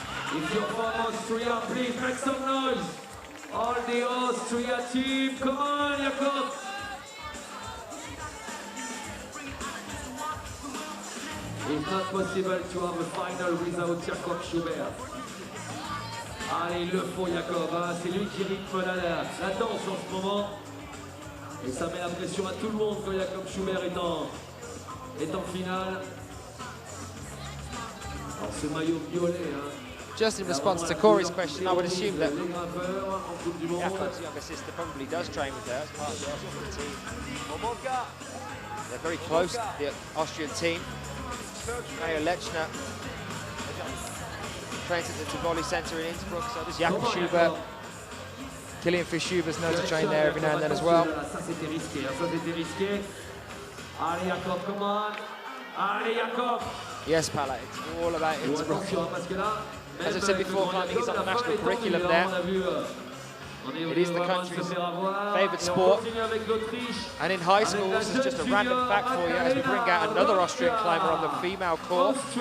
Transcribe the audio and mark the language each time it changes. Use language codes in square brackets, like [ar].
[en] If you're from Austria, please make some noise. All the Austria team, come on, Jacob. It's not possible to have a final without Jacob Schubert. [fr] Allez, il le faut, Jacob. Hein. C'est lui qui rythme la danse en ce moment. Et ça met la pression à tout le monde quand Jacob Schubert est en finale. Alors, ce maillot violet, hein. [en] Just in response to Corey's question, I would assume that Jacob's younger sister probably does train with her as part of the Austrian team. They're very close, the Austrian team. Mayo Lechner trains at the Tivoli Centre in Innsbruck, so does Jakob Schubert. Kilian Fischuber's known to train there every now and then as well. [fr] Ça c'était risqué, ça c'était risqué. Allez Jacob, [en] come on. [fr] Allez Jacob. [en] Yes, Pala, it's all about Innsbruck. As I said before, climbing is on the national curriculum there. It is the country's favourite sport. And in high school, this is just a random fact for you as we bring out another Austrian climber on the female court.